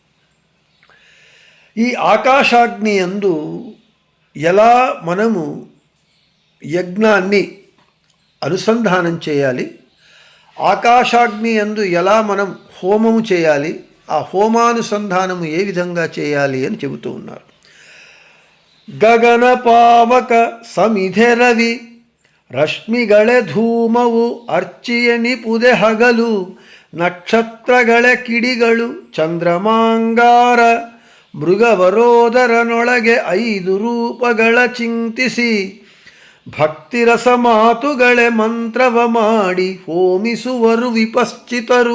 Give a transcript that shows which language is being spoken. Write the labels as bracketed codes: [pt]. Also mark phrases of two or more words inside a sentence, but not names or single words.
[te] ఈ ఆకాశాగ్ని యందు ఎలా మనము యజ్ఞాన్ని అనుసంధానం చేయాలి, ఆకాశాగ్ని యందు ఎలా మనం హోమము చేయాలి, ఆ హోమానుసంధానము ఏ విధంగా చేయాలి అని చెబుతూ ఉన్నారు. [kn] ಗಗನ ಪಾವಕ ಸಮಿಧೆ ರವಿ ರಶ್ಮಿಗಳೆ ಧೂಮವು ಅರ್ಚಿಯನಿ ಪುದೆ ಹಗಲು ನಕ್ಷತ್ರಗಳ ಕಿಡಿಗಳು ಚಂದ್ರಮಾಂಗಾರ ಮೃಗವರೋದರನೊಳಗೆ 5 ರೂಪಗಳ ಚಿಂತಿಸಿ ಭಕ್ತಿರಸ ಮಾತುಗಳೆ ಮಂತ್ರವ ಮಾಡಿ ಹೋಮಿಸುವರು ವಿಪಶ್ಚಿತರು.